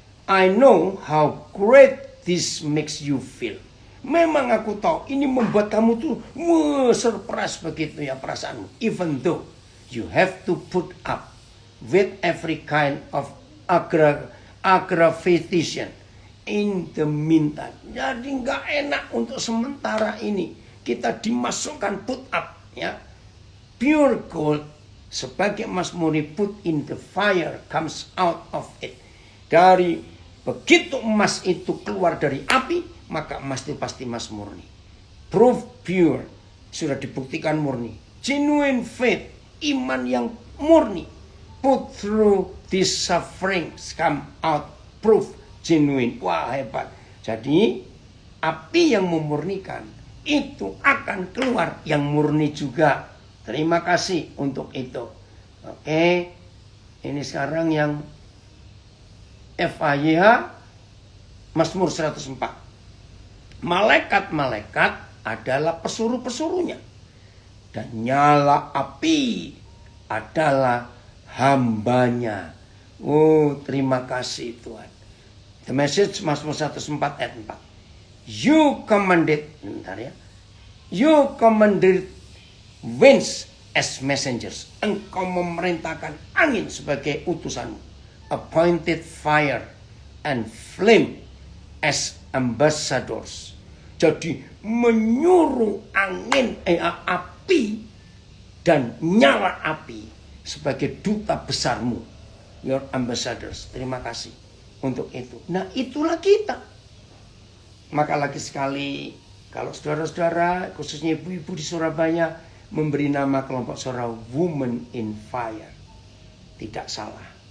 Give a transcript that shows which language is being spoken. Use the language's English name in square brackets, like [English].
[English] I know how great this makes you feel. [Indonesian] Memang aku tahu ini membuat kamu tuh surprise begitu ya perasaanmu. [English] Even though you have to put up with every kind of aggravation in the meantime. [Indonesian] Jadi nggak enak untuk sementara ini. Kita dimasukkan [English] put up [Indonesian] ya. [English] Pure gold [Indonesian] sebagai emas murni [English] put in the fire comes out of it. [Indonesian] Dari begitu emas itu keluar dari api, maka emas itu pasti emas murni. [English] Proof pure, [Indonesian] sudah dibuktikan murni. [English] Genuine faith, [Indonesian] iman yang murni. [English] Put through these sufferings come out proof genuine. [Indonesian] Wah, hebat. Jadi api yang memurnikan itu akan keluar yang murni juga. Terima kasih untuk itu. Oke. Ini sekarang yang FIH Mazmur 104. Malaikat-malaikat adalah pesuruh-pesuruhnya. Dan nyala api adalah hambanya. Oh, terima kasih Tuhan. [English] The message [Indonesian] Mazmur 104 ayat 4. [English] You commanded, you commanded winds as messengers. [Indonesian] Engkau memerintahkan angin sebagai utusanmu. [English] Appointed fire and flame as ambassadors. [Indonesian] Jadi menyuruh angin, api dan nyala api sebagai duta besarmu. [English] Your ambassadors. [Indonesian] Terima kasih untuk itu. Nah, itulah kita. Maka lagi sekali, kalau saudara-saudara, khususnya ibu-ibu di Surabaya, memberi nama kelompok saudara Women in Fire. Tidak salah.